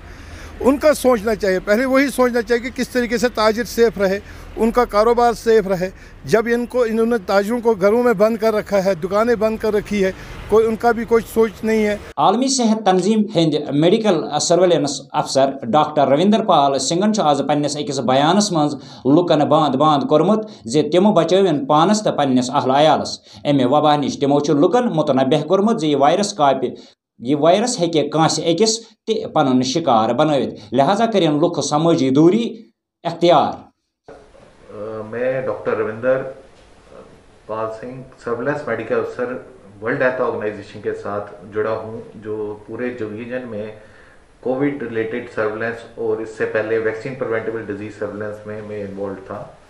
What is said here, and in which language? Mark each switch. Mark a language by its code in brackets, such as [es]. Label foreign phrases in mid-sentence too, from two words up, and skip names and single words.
[hi] उनका सोचना चाहिए, पहले वही सोचना चाहिए कि किस तरीके से ताजिर सेफ़ रहे, उनका कारोबार सेफ़ रहे। जब इन्होंने ताजिरों को घरों में बंद कर रखा है, दुकानें बंद कर रखी है, कोई उनका भी कोई सोच नहीं है। [ks] आलमी सेहत तंजीम हिंद [en] medical surveillance officer [ks] डॉक्टर रविंदर पाल सिंगन आज पन्नस अकिस बयानस मज लुकन बांद कोरमुत जे तिमो बचवन पानस तो पन्नस अहल अयालस अमे वबा निश। तिमो लुकन मुतनबह कोरमुत जे यह वायरस हेके कांस अकिस ते पनुन शिकार बनवित, लिहाजा करें लुक समाजी दूरी अख्तियार। [hi] मैं डॉक्टर रविंदर पाल सिंह, [en] surveillance medical officer, [hi] वर्ल्ड हेल्थ ऑर्गेनाइजेशन के साथ जुड़ा हूँ, जो पूरे रीजन में [en] COVID related surveillance [hi] और इससे पहले [en] vaccine preventable disease surveillance [hi] में मैं इन्वॉल्व था।